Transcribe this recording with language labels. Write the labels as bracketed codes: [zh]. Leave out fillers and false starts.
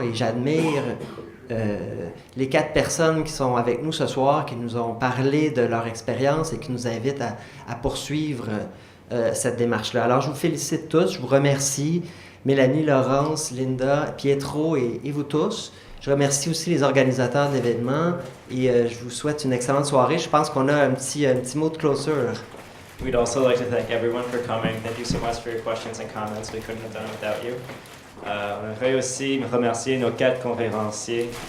[fr] Et j'admire les 4 personnes qui sont avec nous ce soir, qui nous ont parlé de leur expérience et qui nous invitent à poursuivre cette démarche-là. Alors, je vous félicite tous, je vous remercie, Mélanie, Laurence, Linda, Pietro et vous tous. Je remercie aussi les organisateurs d'événements et je vous souhaite une excellente soirée. Je pense qu'on a un petit mot de closure. [en] We'd also like to thank everyone for coming. Thank you so much for your questions and comments. We couldn't have done it without you. [fr] On aimerait aussi remercier nos 4 conférenciers.